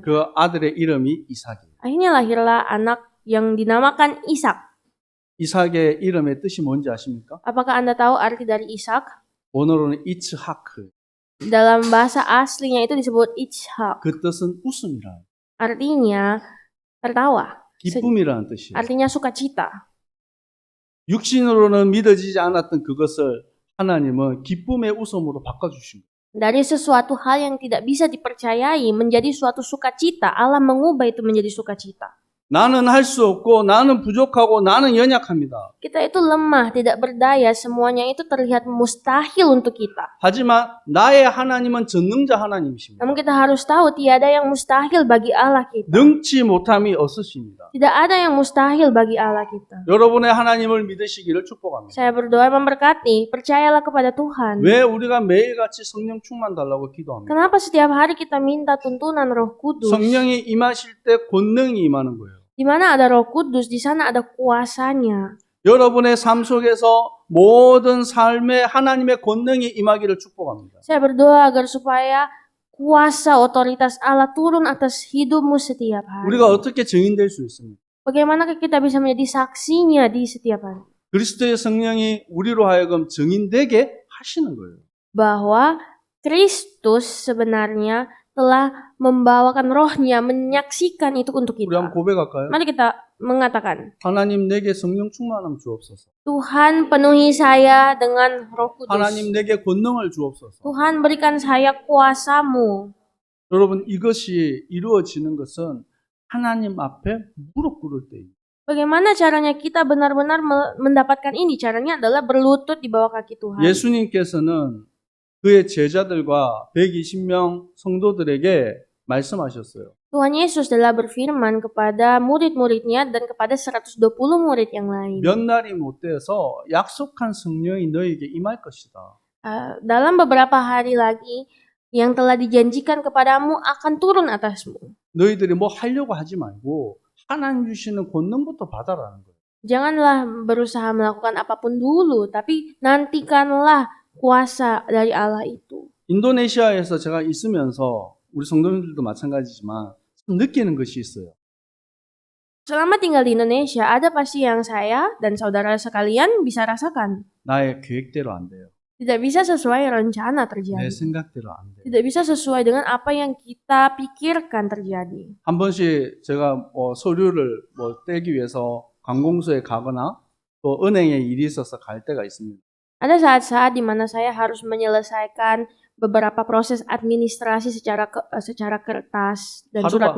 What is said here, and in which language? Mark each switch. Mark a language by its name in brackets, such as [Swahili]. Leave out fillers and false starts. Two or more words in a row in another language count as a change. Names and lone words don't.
[Korean] 그 아들의 이름이 이삭이에요. [Indonesian] Akhirnya lahirlah anak yang dinamakan Ishak. [Korean] 이삭의 이름의 뜻이 뭔지 아십니까? [Indonesian] Apakah Anda tahu arti dari Ishak? [Korean] 원어로는 이츠하크. [Indonesian] Dalam bahasa aslinya itu disebut Ishak. [Korean] 그 뜻은 웃음이라. [Indonesian] artinya tertawa. [Korean] 기쁨이라는 뜻이에요. [Indonesian] Artinya sukacita. [Korean] 육신으로는 믿어지지 않았던 그것을 하나님은 기쁨의 웃음으로 바꿔주신 거예요. [Indonesian] Dari sesuatu hal yang tidak bisa dipercayai menjadi suatu sukacita, Allah mengubah itu menjadi sukacita. [Korean] 나는 할 수 없고 나는 부족하고 나는 연약합니다. [Indonesian] Kita itu lemah, tidak berdaya, semuanya itu terlihat mustahil untuk kita. [Korean] 하지만 나의 하나님은 전능자 하나님이십니다. [Indonesian] Namun kita harus tahu tiada yang mustahil bagi Allah kita. [Korean] 능치 못함이 없으십니다. [Indonesian] Tidak ada yang mustahil bagi Allah kita. [Korean] 여러분의 하나님을 믿으시기를 축복합니다. [Indonesian] Saya berdoa memberkati, percayalah kepada Tuhan. [Korean] 왜 우리가 매일같이 성령 충만 달라고 기도합니까? [Indonesian] Kenapa setiap hari kita minta tuntunan Roh Kudus? [Korean] 성령이 임하실 때 권능이 임하는 거예요. [Indonesian] Di mana ada Roh Kudus, di sana ada kuasanya. [Korean] 여러분의 삶 속에서 모든 삶에 하나님의 권능이 임하기를 축복합니다. [Indonesian] Saya berdoa agar supaya kuasa otoritas Allah turun atas hidupmu setiap hari. [Korean] 우리가 어떻게 증인될 수 있습니까? [Indonesian] Bagaimanakah kita bisa menjadi saksinya di setiap hari? [Korean] 그리스도의 성령이 우리로 하여금 증인되게 하시는 거예요. [Indonesian] Bahwa Kristus sebenarnya telah membawakan rohnya, menyaksikan itu untuk [Korean] 우리 한번 [Indonesian] kita. [Korean] 고백할까요? [Indonesian] Mari kita mengatakan, [Korean] 하나님 내게 성령 충만함 주옵소서. [Indonesian] Tuhan penuhi saya dengan Roh Kudus. [Korean] 하나님 내게 권능을 주옵소서. [Indonesian] Tuhan berikan saya kuasamu. [Korean] 여러분 이것이 이루어지는 것은 하나님 앞에 무릎 꿇을 때입니다. [Indonesian] Bagaimana caranya kita benar-benar mendapatkan ini? Caranya adalah berlutut di bawah kaki Tuhan. [Korean] 예수님께서는 그의 제자들과 120명 성도들에게 말씀하셨어요. [Indonesian] Tuhan Yesus telah berfirman kepada murid-muridnya dan kepada 120 murid yang lain. [Korean] 몇 날이 못 돼서 약속한 성령이 너에게 임할 것이다. [Indonesian] Dalam beberapa hari lagi, yang telah dijanjikan kepadamu akan turun atasmu. [Korean] 너희들이 뭐 하려고 하지 말고 하나님 주시는 권능부터 받아라는 거예요. [Indonesian] Janganlah berusaha melakukan apapun dulu, tapi nantikanlah kuasa dari Allah itu. [Korean] 인도네시아에서 제가 있으면서 우리 성도님들도 마찬가지지만 느끼는 것이 있어요. [Indonesian] Selama tinggal di Indonesia, ada pasti yang saya dan saudara sekalian bisa rasakan. [Korean] 나의 계획대로 안 돼요. [Indonesian] Tidak bisa sesuai [Korean] 내 [Indonesian] rencana terjadi. [Korean] 생각대로 안 돼요. [Indonesian] Tidak bisa sesuai dengan apa yang kita pikirkan terjadi. [Korean] 한 번씩 제가 서류를 떼기 위해서 관공서에 가거나 또 은행에 일이 있어서 갈 때가 있습니다. [Indonesian] Ada saat-saat di mana saya harus menyelesaikan beberapa proses administrasi secara kertas dan surat